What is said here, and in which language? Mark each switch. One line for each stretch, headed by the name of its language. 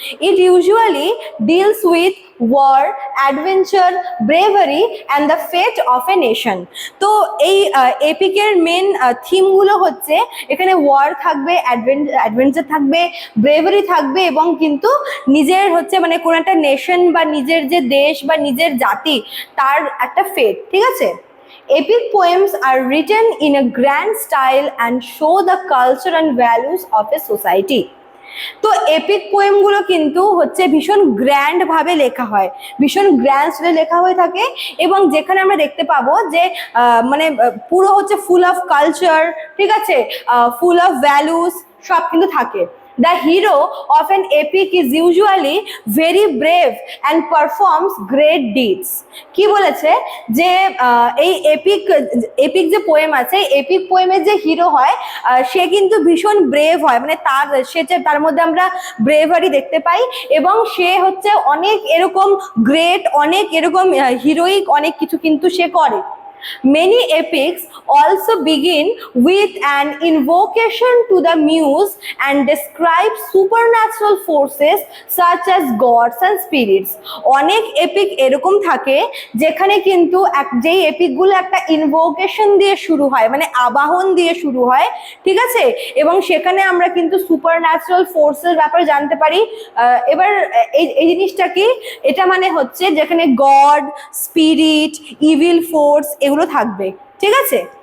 English: It usually deals with war, adventure, bravery and the fate of a nation.
Bangla: তো এই এপিকের main থিমগুলো হচ্ছে, এখানে war থাকবে, অ্যাডভেঞ্চার থাকবে, ব্রেভারি থাকবে এবং কিন্তু নিজের হচ্ছে মানে কোনো একটা নেশন বা নিজের যে দেশ বা নিজের জাতি তার একটা ফেট, ঠিক আছে?
English: Epic poems are written in a grand style and show the culture and values of a society.
Bangla: তো এপিক পোয়েমগুলো কিন্তু হচ্ছে ভীষণ গ্র্যান্ড ভাবে লেখা হয়, ভীষণ গ্র্যান্ড স্টাইলে লেখা হয়ে থাকে এবং যেখানে আমরা দেখতে পাবো যে মানে পুরো হচ্ছে
English: full of culture,
Bangla: ঠিক আছে,
English: full of values
Bangla: সব কিন্তু থাকে।
English: The hero of an epic is usually very brave and performs great deeds.
Bangla: কি বলেছে যে এই এপিক যে পোয়েম আছে, এপিক পোয়েমের যে হিরো হয় সে কিন্তু ভীষণ ব্রেভ হয়, মানে তার মধ্যে আমরা ব্রেভারি দেখতে পাই এবং সে হচ্ছে অনেক এরকম গ্রেট, অনেক এরকম হিরোইক অনেক কিছু কিন্তু সে করে।
English: Many epics also begin with an invocation to the muse and describe supernatural forces such as gods and spirits.
Bangla: অনেক এপিক এরকম থাকে যেখানে কিন্তু যেই এপিকগুলো একটা ইনভোকেশন দিয়ে শুরু হয়, মানে আবাহন দিয়ে শুরু হয়, ঠিক আছে, এবং সেখানে আমরা কিন্তু সুপারন্যাচুরাল ফোর্সের ব্যাপারে জানতে পারি। এবার এই জিনিসটা কি? এটা মানে হচ্ছে যেখানে গড, স্পিরিট, ইভিল ফোর্স এগুলো থাকবে, ঠিক আছে?